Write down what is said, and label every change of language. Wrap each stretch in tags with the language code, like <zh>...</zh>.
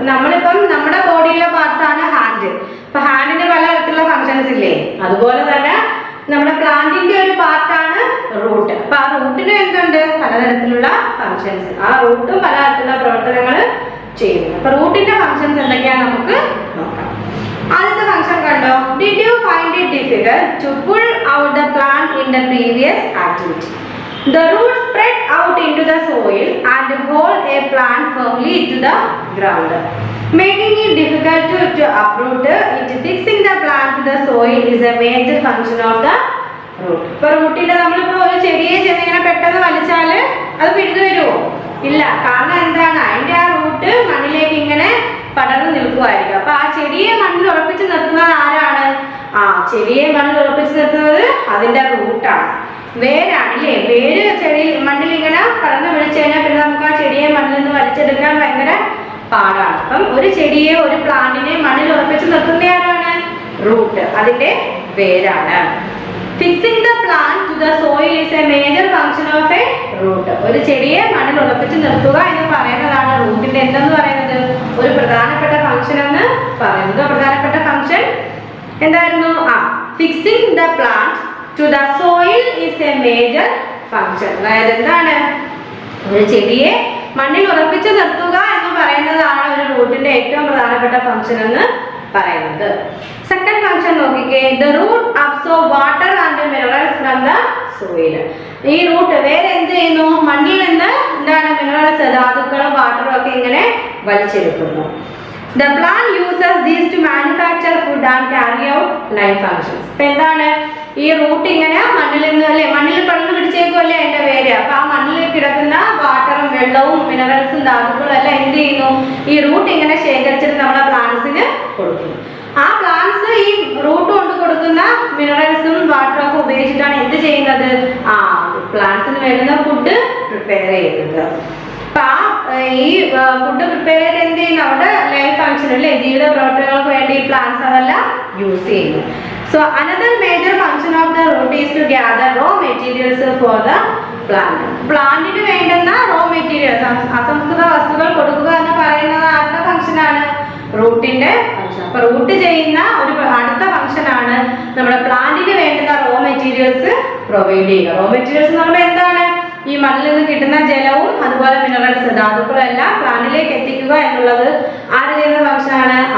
<ml>നമ്മളിപ്പം നമ്മുടെ ബോഡിയിലെ പാർട്സ് ആണ് ഹാൻഡ്. അപ്പൊ ഹാൻഡിന് പല തരത്തിലുള്ള ഫംഗ്ഷൻസ് ഇല്ലേ? അതുപോലെ തന്നെ നമ്മുടെ പ്ലാന്റിന്റെ ഒരു പാർട്ടാണ് റൂട്ട്. അപ്പൊ ആ റൂട്ടിന് എന്തുണ്ട്? പലതരത്തിലുള്ള ഫംഗ്ഷൻസ്. ആ റൂട്ടും പലതരത്തിലുള്ള പ്രവർത്തനങ്ങൾ ചെയ്യുന്നു. അപ്പൊ റൂട്ടിന്റെ ഫംഗ്ഷൻസ് എന്തൊക്കെയാന്ന് നമുക്ക് നോക്കാം. ആദ്യത്തെ ഫംഗ്ഷൻ കണ്ടോ?</ml> <en>Did you find it difficult to pull out the plant in the previous activity? The roots spread out into the soil and hold a plant firmly to the ground, making it difficult to uproot it. Fixing the plant to the soil is a major function of the root.</en> <ml>ഇപ്പോൾ റൂട്ടിന്റെ നമ്മളിപ്പോൾ ഒരു ചെടിയെ ചെന്നിങ്ങനെ പെട്ടെന്ന് വലിച്ചാല് അത് പിടിച്ചു വരുമോ? ഇല്ല. കാരണം എന്താണ്? അതിന്റെ ആ റൂട്ട് മണ്ണിലേക്ക് ഇങ്ങനെ പടർന്നു നിൽക്കുമായിരിക്കും. അപ്പൊ ആ ചെടിയെ മണ്ണിൽ ഉറപ്പിച്ച് നിർത്തുന്നത് ആരാണ്? ചെടിയെ മണ്ണിൽ ഉറപ്പിച്ച് നിർത്തുന്നത് അതിന്റെ റൂട്ടാണ്, വേരാണ് അല്ലേ? വേര് ചെടി മണ്ണിൽ ഇങ്ങനെ പടർന്നു പിടിച്ചു കഴിഞ്ഞാൽ പിന്നെ നമുക്ക് ആ ചെടിയെ മണ്ണിൽ നിന്ന് വലിച്ചെടുക്കാൻ ഭയങ്കര പാടാണ്. അപ്പം ഒരു ചെടിയെ, ഒരു പ്ലാന്റിനെ മണ്ണിൽ ഉറപ്പിച്ച് നിർത്തുന്ന ആരാണ്? റൂട്ട്, അതിന്റെ വേരാണ്.</ml> <en>Fixing the plant to the soil is a major function of a root.</en> <ml>ഒരു ചെടിയെ മണ്ണിൽ ഉറപ്പിച്ച് നിർത്തുക എന്ന് പറയുന്നതാണ് റൂട്ടിന്റെ എന്തെന്ന് പറയുന്നത്? ഒരു പ്രധാനപ്പെട്ട ഫംഗ്ഷൻ എന്ന് പറയുന്നത്. പ്രധാനപ്പെട്ട ഫംഗ്ഷൻ എന്തായിരുന്നു?</ml> <en>Fixing the plant to the soil is a major function.</en> <ml>അതായത് എന്താണ്? ഒരു ചെടിയെ മണ്ണിൽ ഉറപ്പിച്ച് നിർത്തുക എന്ന് പറയുന്നതാണ് ഒരു റൂട്ടിന്റെ ഏറ്റവും പ്രധാനപ്പെട്ട ഫംഗ്ഷൻ എന്ന് പറയുന്നത്. സെക്കൻഡ് ഫംഗ്ഷൻ നോക്കിക്കേ.</ml> <en>The root absorb water and minerals from the soil.</en> <ml>ഈ റൂട്ട് വേറെ എന്ത് ചെയ്യുന്നു? മണ്ണിൽ നിന്ന് എന്താണ്? മിനറൽസ്, ധാതുക്കളും വാട്ടറും ഒക്കെ ഇങ്ങനെ വലിച്ചെടുക്കുന്നു.</ml> <en>The plant uses these to manufacture food and carry out life functions.</en> <ml>ഇപ്പൊ എന്താണ്? ഈ റൂട്ട് ഇങ്ങനെ മണ്ണിൽ നിന്ന് അല്ലേ? മണ്ണിൽ പടർന്നു പിടിച്ചേക്കുമല്ലേ അതിന്റെ വേര്. അപ്പൊ ആ മണ്ണിൽ കിടക്കുന്ന വാട്ടറും വെള്ളവും മിനറൽസും ധാതുക്കളും എല്ലാം എന്ത് ചെയ്യുന്നു? ഈ റൂട്ട് ഇങ്ങനെ ശേഖരിച്ചിട്ട് നമ്മുടെ പ്ലാന്റ്സിന് കൊടുക്കുന്നു. ആ പ്ലാന്റ്സ് ഈ റൂട്ട് കൊണ്ട് കൊടുക്കുന്ന മിനറൽസും വാട്ടറും ഒക്കെ ഉപയോഗിച്ചിട്ടാണ് എന്ത് ചെയ്യുന്നത്? പ്ലാന്റ്സിന് വേണ്ടുന്ന ഫുഡ് പ്രിപ്പയർ ചെയ്യുന്നത്. അപ്പൊ ഈ ഫുഡ് പ്രിപ്പയർ ചെയ്ത് എന്ത് ചെയ്യുന്നു? അവിടെ ലൈഫ് ഫംഗ്ഷൻ അല്ലേ? ജീവിത പ്രവർത്തനങ്ങൾക്ക് വേണ്ടി പ്ലാന്റ്സ് അതെല്ലാം യൂസ് ചെയ്യുന്നു.</ml> <en>So another major function of the root is to gather raw materials for the plant.</en> <ml>പ്ലാന്റിന് വേണ്ടുന്ന റോ മെറ്റീരിയൽസ്, അസംസ്കൃത വസ്തുക്കൾ കൊടുക്കുക എന്ന് പറയുന്നത് ആരുടെ ഫംഗ്ഷൻ ആണ്? റൂട്ടിന്റെ ഫംഗ്ഷൻ. അപ്പൊ റൂട്ട് ചെയ്യുന്ന ഒരു അടുത്ത ഫംഗ്ഷൻ ആണ് നമ്മുടെ പ്ലാന്റിന് വേണ്ടുന്ന റോ മെറ്റീരിയൽസ് പ്രൊവൈഡ് ചെയ്യുക. റോ മെറ്റീരിയൽസ് എന്ന് പറയുമ്പോൾ എന്താണ്? ഈ മണ്ണിൽ നിന്ന് കിട്ടുന്ന ജലവും അതുപോലെ മിനറൽസ്, ധാതുക്കളും എല്ലാം പ്ലാന്റിലേക്ക് എത്തിക്കുക എന്നുള്ളത് ആര് ചെയ്യുന്ന ഫംഗ്ഷൻ ആണ്?</ml>